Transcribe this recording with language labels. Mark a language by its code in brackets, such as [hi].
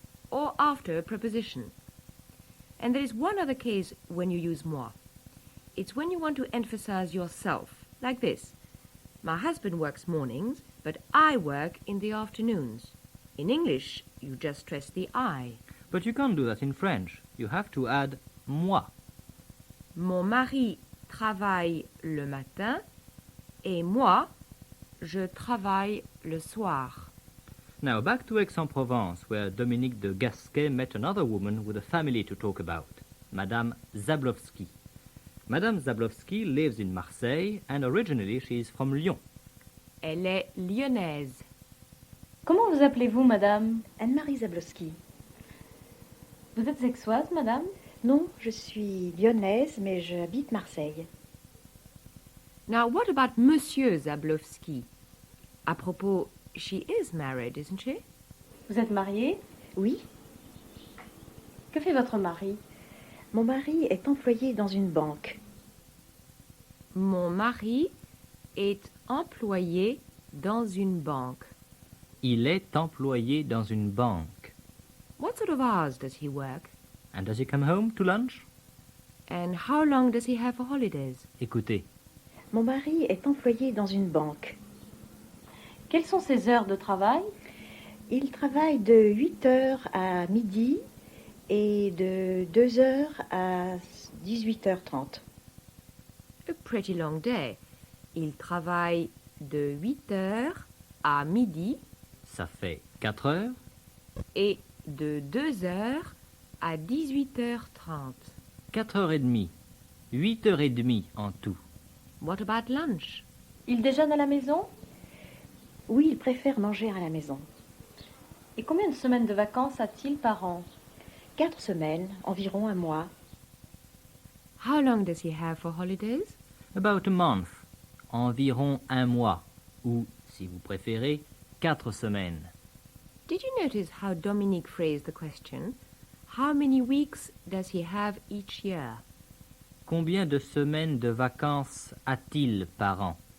[en] or after a preposition. And there is one other case when you use moi. It's when you want to emphasize yourself, like this. My husband works mornings, but I work in the afternoons. In English, you just stress the I. but you can't do that in French. You have to add moi. [fr] Mon mari travaille le matin et moi, je travaille le soir. [en] Now back to Aix-en-Provence, where Dominique de Gasquet met another woman with a family to talk about, Madame Zablowski. Madame Zablowski lives in Marseille and originally she is from Lyon. [fr] Elle est lyonnaise. Comment vous appelez-vous, madame? Anne-Marie Zablowski. Vous êtes aixoise, madame? Non, je suis lyonnaise, mais j'habite Marseille. [en] Now, what about Monsieur Zablowski? À propos, she is married, isn't she? [fr] Vous êtes mariée? Oui, Que fait votre mari? mon mari est employé dans une banque. Mon mari est employé dans une banque. Il est employé dans une banque. [en] What sort of hours does he work? And does he come home to lunch? And how long does he have for holidays? [fr] Écoutez, Mon mari est employé dans une banque. Quelles sont ses heures de travail? Il travaille de 8 heures à midi et de 2 heures à 18h30. [en] A pretty long day. [fr] Il travaille de 8 heures à midi ça fait 4 heures. et de 2 heures à 18h30. 4h30. 8h30 en tout. [en] What about lunch? [fr] Il déjeune à la maison? Oui, il préfère manger à la maison. Et combien de semaines de vacances a-t-il par an? 4 semaines, environ un mois. [en] How long does he have for holidays? About a month. [fr] Environ un mois. Ou, si vous préférez, 4 semaines. [en] Did you notice how Dominique phrased the question? How many weeks does he have each year? [fr] Combien de semaines de vacances a-t-il par an?